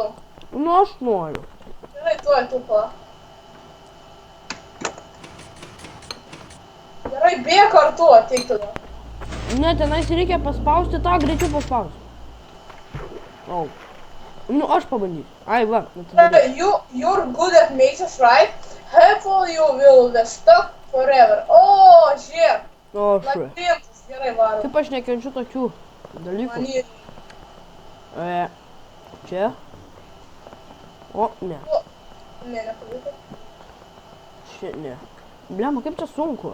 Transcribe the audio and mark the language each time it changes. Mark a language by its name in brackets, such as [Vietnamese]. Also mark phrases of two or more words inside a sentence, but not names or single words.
[Lithuanian] Nu, aš noriu. Gerai, tuoj, tu pa. Gerai, bėg kartu, ateik tada. Ne, tenais reikia paspausti tą, greičiau paspausti. O. Nu, aš pabandysiu. Ai, va. [English] You're good at mazes, right? Hopefully you will be stuck forever. [Lithuanian] O, žiūrėk. O, šui. Labirintas, gerai varo. Kaip aš nekenčiu tokių dalykų. Manį. Čia. O, ne. Ne, nepavyko. Šia, ne. Blema, kaip čia sunku.